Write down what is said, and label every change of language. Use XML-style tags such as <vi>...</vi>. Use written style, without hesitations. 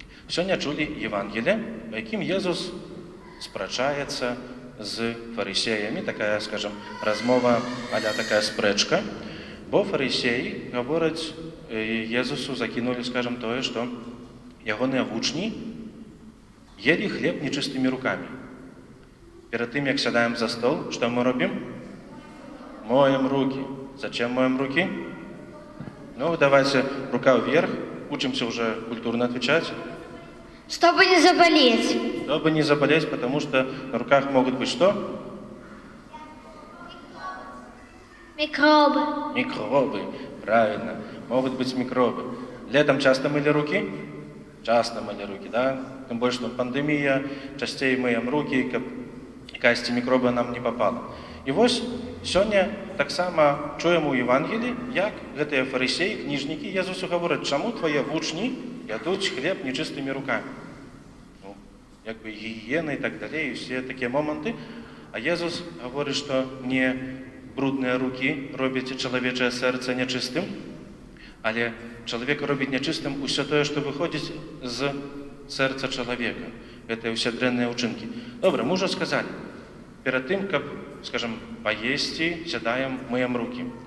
<be>Сёння чулі Евангелие, у якім Езус спрачаецца з фарысеямі, такая, скажем, размова, аля такая спрэчка, бо фарысеі гавораць Езусу, закінулі, скажем, тое, што ягоныя вучні елі хлеб нечыстымі рукамі. Перад тым, як сядаем за стол, што мы робім?</be> <ru>Моем руки. Зачем моем руки? Ну, давайте рука вверх, учимся уже культурно отвечать. Чтобы не заболеть. Чтобы не заболеть, потому что на руках могут быть что? Микробы. Микробы, правильно. Могут быть микробы. Летом часто мыли руки? Часто мыли руки, да? Тем больше, что пандемия,</ru> <be>частей мыем руки, каб якасьці мікроба нам не попала. І вось сёння таксама чуем у Евангелii, як гэтыя фарысеі, кніжнікі Езусу гавораць, чаму твае вучні ядуць хлеб нечыстымі рукамі. Ну, як бы гігіена і так далей, усе такія моманты. А Езус гаворыць, што не брудныя рукі робяць чалавечае сэрца нячыстым, але чалавек робіць нячыстым усё тое, што выходзіць з сэрца чалавека. Гэта ўсе дрэнныя ўчынкі. Добра, мы ўжо сказалі, перад тым, каб, скажем, паесці, сядаем, мыем рукі.</be>